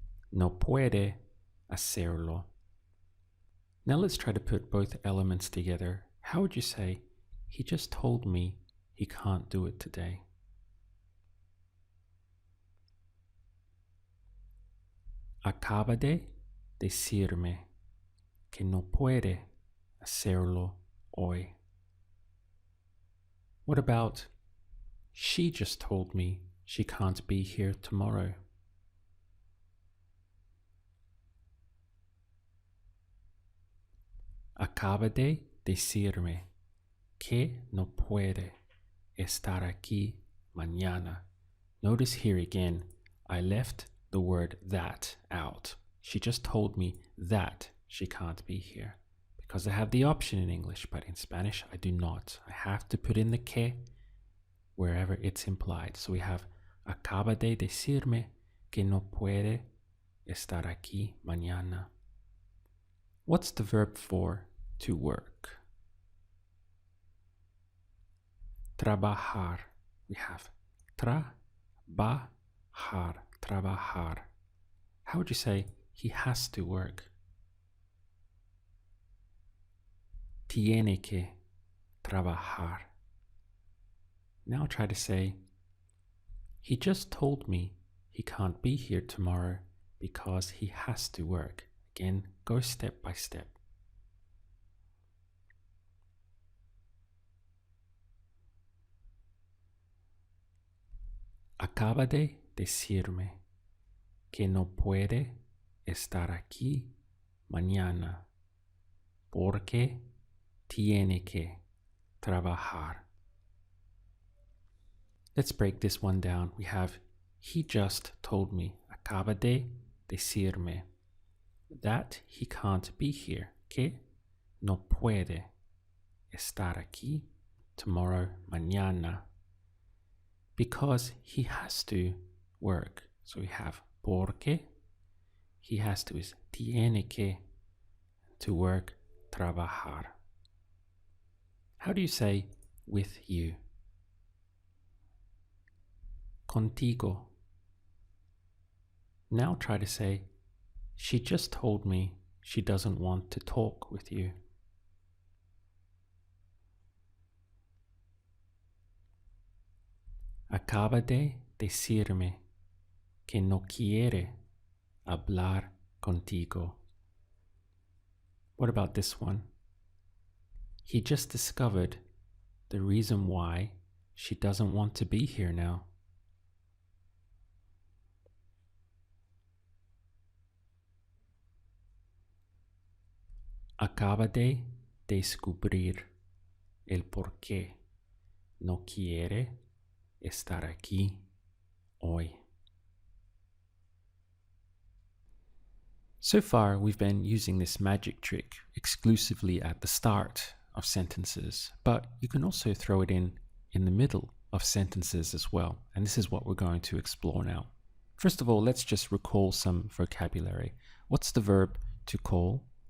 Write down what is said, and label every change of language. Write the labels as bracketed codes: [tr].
[es] No puede hacerlo. [en] Now let's try to put both elements together. How would you say, he just told me he can't do it today? [es] Acaba de decirme que no puede hacerlo hoy. [en] What about, she just told me she can't be here tomorrow? [es] Acaba de decirme que no puede estar aquí mañana. [en] Notice here again, I left the word that out. She just told me that she can't be here because I have the option in English, but in Spanish I do not. I have to put in the que wherever it's implied. So we have [es] acaba de decirme que no puede estar aquí mañana. [en] What's the verb for to work? [es] Trabajar. [en] We have [es] trabajar. Trabajar. [en] How would you say he has to work? [es] Tiene que trabajar. [en] Now try to say, he just told me he can't be here tomorrow because he has to work. Again, go step by step. [es] Acaba de decirme que no puede estar aquí mañana porque tiene que trabajar. [en] Let's break this one down. We have, he just told me, [es] acaba de decirme, [en] that he can't be here, [es] que no puede estar aquí [en] tomorrow, mañana, because he has to work. So we have porque, he has to is [es] tiene que, [en] to work, trabajar. How do you say with you? [es] Contigo. [en] Now try to say, she just told me she doesn't want to talk with you. [es] Acaba de decirme que no quiere hablar contigo. [en] What about this one? He just discovered the reason why she doesn't want to be here now. [es] Acaba de descubrir el por qué no quiere estar aquí hoy. [en] So far, we've been using this magic trick exclusively at the start of sentences, but you can also throw it in the middle of sentences as well. And this is what we're going to explore now. First of all, let's just recall some vocabulary. What's the verb to call?